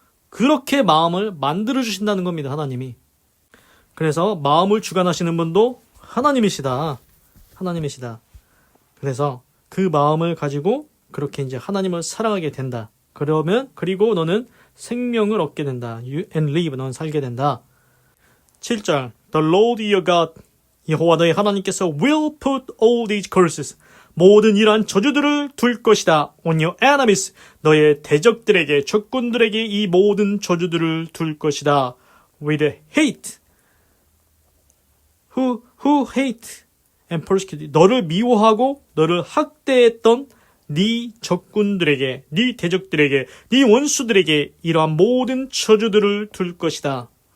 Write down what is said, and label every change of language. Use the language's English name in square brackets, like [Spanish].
[Korean] 그렇게 마음을 만들어 주신다는 겁니다. 하나님이. 그래서 마음을 주관하시는 분도 하나님이시다. 하나님이시다. 그래서 그 마음을 가지고 그렇게 이제 하나님을 사랑하게 된다. 그리고 너는 생명을 얻게 된다. You and live. 너는 살게 된다. 7절. [English] The Lord your God. 여호와 너의 하나님께서 will put all these curses. [Korean] 모든 이러한 저주들을 둘 것이다. [English] On your enemies. [Korean] 너의 대적들에게, 적군들에게 이 모든 저주들을 둘 것이다. [English] With hate. Who hate and persecute. [Korean] 너를 미워하고 너를 학대했던 네 적군들에게, 네 대적들에게, 네 원수들에게 이러한 모든 저주들을 둘 것이다.